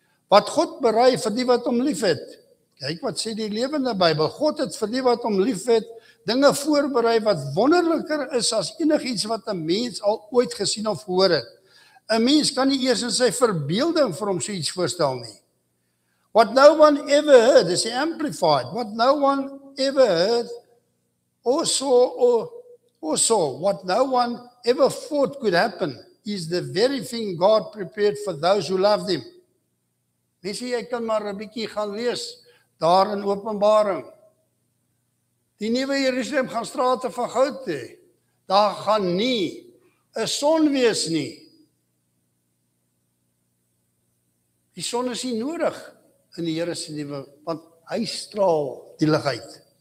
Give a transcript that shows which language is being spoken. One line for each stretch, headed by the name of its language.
Afrikaans: Wat God berei vir die wat hom liefhet. Kyk wat sê die lewende Bybel. God het vir die wat hom liefhet dinge voorberei wat wonderliker is as enigiets wat 'n mens al ooit gesien of gehoor het. 'n Mens kan nie eers in sy verbeelding vir hom so iets voorstel nie.
English: What no one ever heard is amplified. What no one ever heard or saw, what no one ever thought could happen is the very thing God prepared for those who loved him.
Afrikaans: Mense, jy kan maar 'n bietjie gaan lees daar in Openbaring. Die nuwe Jerusalem gaan strate van goud hê. Daar gaan nie 'n son wees nie. Die son is nie nodig in die Here se nuwe, want hy straal die lig uit.